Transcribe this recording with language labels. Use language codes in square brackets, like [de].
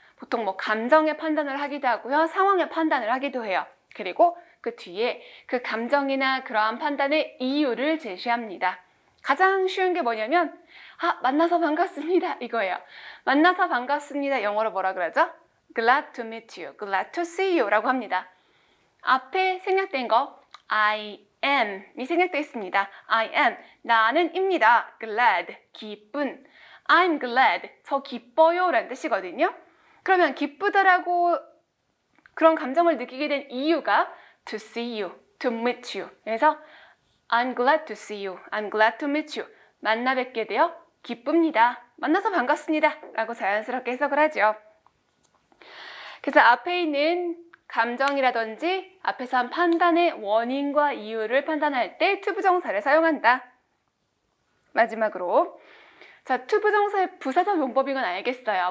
[ko] 보통 뭐 감정의 판단을 하기도 하고요. 상황의 판단을 하기도 해요. 그리고 그 뒤에 그 감정이나 그러한 판단의 이유를 제시합니다. 가장 쉬운 게 뭐냐면 만나서 반갑습니다 이거예요. 만나서 반갑습니다 영어로 뭐라 그러죠? [en] Glad to meet you, glad to see you [ko] 라고 합니다. 앞에 생략된 거 I am이 생략되어 있습니다. I am, 나는 입니다. glad, 기쁜. I'm glad, 저 기뻐요 라는 뜻이거든요. 그러면 기쁘더라고 그런 감정을 느끼게 된 이유가 to see you, to meet you. 그래서 [en] I'm glad to see you, I'm glad to meet you. [ko] 만나 뵙게 되어 기쁩니다. 만나서 반갑습니다 라고 자연스럽게 해석을 하죠. 그래서 앞에 있는 감정이라든지 앞에서 한 판단의 원인과 이유를 판단할 때 to 부정사를 사용한다. 마지막으로 자, to 부정사의 부사적 용법인 건 알겠어요.